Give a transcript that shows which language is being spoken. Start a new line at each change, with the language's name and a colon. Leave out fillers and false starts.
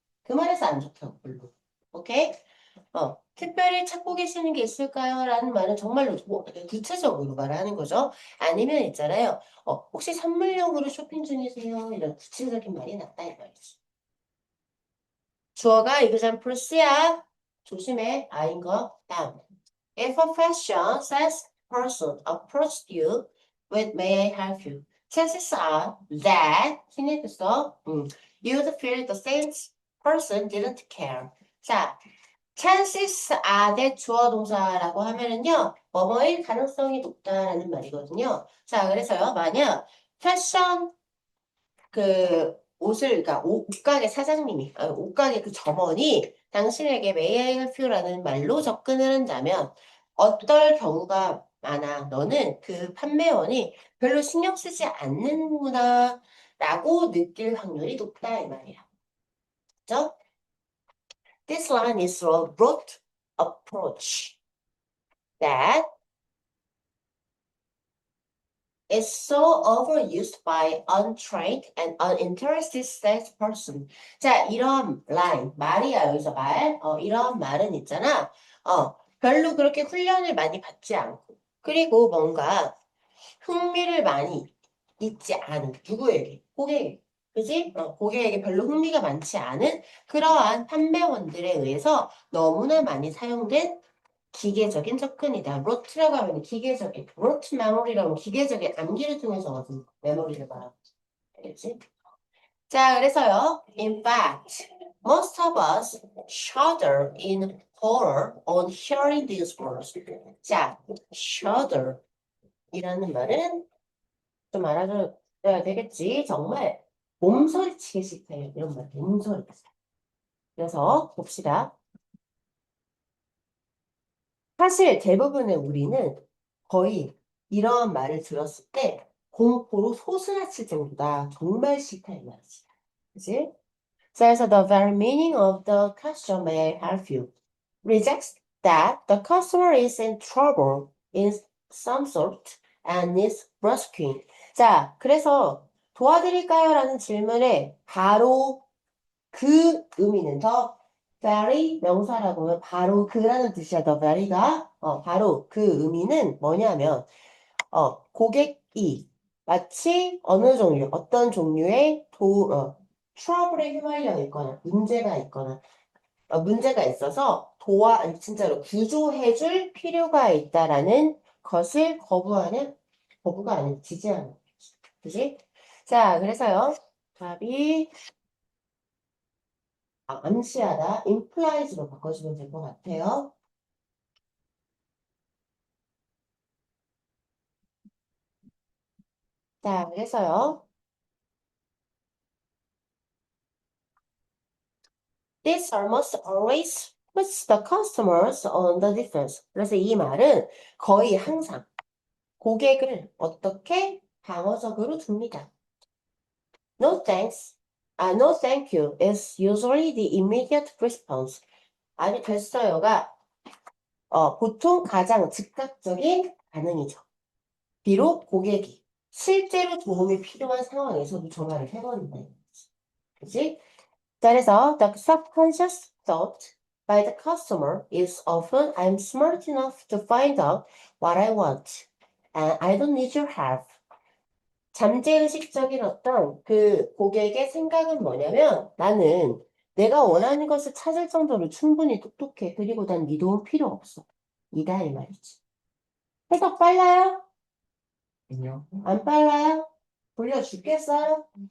Korean: 그 말에서 안 좋다고, 별로. 오케이? 특별히 찾고 계시는 게 있을까요? 라는 말은 정말로 구체적으로 말하는 거죠. 아니면 있잖아요. 혹시 선물용으로 쇼핑 중이세요? 이런 구체적인 말이 낫다 이 말이지. 주어가 example C야. 조심해. 아인 거. 다음.
English: If a fashion sales person approached you with may I help you? Chances are that
Korean: 친해졌어.
English: You'd feel the sales person didn't care.
Korean: 자,
English: chances are that
Korean: 주어 동사라고 하면은요, 뭐뭐일 가능성이 높다라는 말이거든요. 자, 그래서요, 만약 패션 옷을, 그러니까 옷가게 사장님이, 옷가게 그 점원이 당신에게
English: may I help you
Korean: 라는 말로 접근을 한다면 어떨 경우가 많아? 너는 그 판매원이 별로 신경 쓰지 않는구나 라고 느낄 확률이 높다 이 말이야. 그죠?
English: This line is a rote approach that is so overused by untrained and uninterested salesperson.
Korean: 자, 이런 line, 말이야, 여기서 말. 이런 말은 있잖아. 별로 그렇게 훈련을 많이 받지 않고, 그리고 뭔가 흥미를 많이 있지 않은, 누구에게? 고객에게. 그지? 고객에게 별로 흥미가 많지 않은 그러한 판매원들에 의해서 너무나 많이 사용된 기계적인 접근이다. 로트라고 하면 기계적인, 로트 메모리라고 하면 기계적인 암기를 통해서 얻은 메모리를 말하고 알겠지? 자, 그래서요.
English: In fact, most of us shudder in horror on hearing these words.
Korean: 자, shudder 이라는 말은 좀 알아줘야 되겠지. 정말 몸서리치기 싫다요. 이런 말, 몸서리치. 그래서 봅시다. 사실 대부분의 우리는 거의 이런 말을 들었을 때 공포로 소스라칠 정도다. 정말 싫다 이 말이지. 그치? 그래서
English: the very meaning of the question may I help you rejects that the customer is in trouble in some sort and needs rescuing.
Korean: 자, 그래서 도와드릴까요? 라는 질문에 바로 그 의미는 더 very 명사라고 하면 바로 그라는 뜻이야. 더 very가 바로 그 의미는 뭐냐면 고객이 마치 어느 종류 어떤 종류의 트러블에 휘말려 있거나 문제가 있어서 아니, 진짜로 구조해줄 필요가 있다라는 것을 거부가 아닌 지지하는 거지. 그지? 자, 그래서요. 답이 암시하다, implies로 바꿔주면 될 것 같아요. 자, 그래서요.
English: This almost always puts the customers on the defense.
Korean: 그래서 이 말은 거의 항상 고객을 어떻게 방어적으로 둡니다.
English: No thanks. No thank you is usually the immediate response.
Korean: 아니, 됐어요가 보통 가장 즉각적인 반응이죠. 비록 고객이 실제로 도움이 필요한 상황에서도 전화를 해버린다. 그치? 그래서
English: the subconscious thought by the customer is often I'm smart enough to find out what I want and I don't need your help.
Korean: 잠재의식적인 어떤 그 고객의 생각은 뭐냐면 나는 내가 원하는 것을 찾을 정도로 충분히 똑똑해. 그리고 난 네 도움 필요 없어. 이다 이 말이지. 해석 빨라요? 아니요. 안 빨라요? 돌려주겠어요?